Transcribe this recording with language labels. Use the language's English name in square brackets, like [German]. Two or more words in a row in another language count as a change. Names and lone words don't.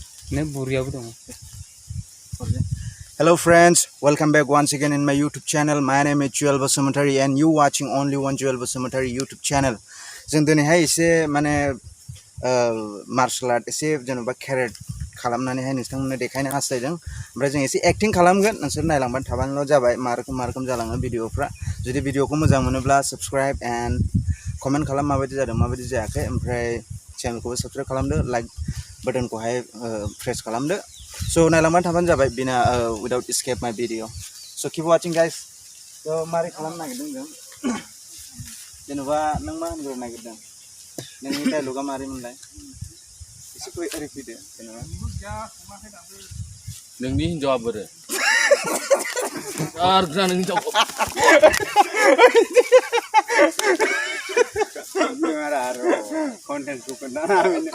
[English] Hello friends, welcome back once again in my YouTube channel. My name is Juwel Basumatary and you watching only one Juwel Basumatary YouTube channel. [Bodo] जों दिनैहाय एसे माने मार्शल आर्ट एसे जेनेबा केरेट खालामनानैहाय नोंथांमोननो देखायनो हास्थायदों। ओमफ्राय जों एसे एक्टिं खालामगोन, नोंसोर नायलांबाय थाबानोल' जाबाय मा रोखोम जालाङो भिडिअफ्रा। जुदि भिडिअखौ मोजां मोनोब्ला [English] subscribe and comment [Bodo] खालाम माबायदि जादों माबायदि जायाखै, ओमफ्राय चेनेलखौबो सब्सक्राइब खालामदो, लाइक बटनखौहाय प्रेस खालामदो। So नायलांबाय थाबानो जाबाय बिना [English] without escape my video. So keep watching guys. [Bodo] So मारै खालामनो नागिरदों जों जेनेबा नों मा होनग्रो नागिरदों नोंनि डायलगा मारै मोनलाय एसे ओरै फैदो जेनेबा नोंनि हिनजावा बोरो आरग्रा नोंनि हिनजावखौ आरो कन्टेन्टखौ खोन्थाना होनो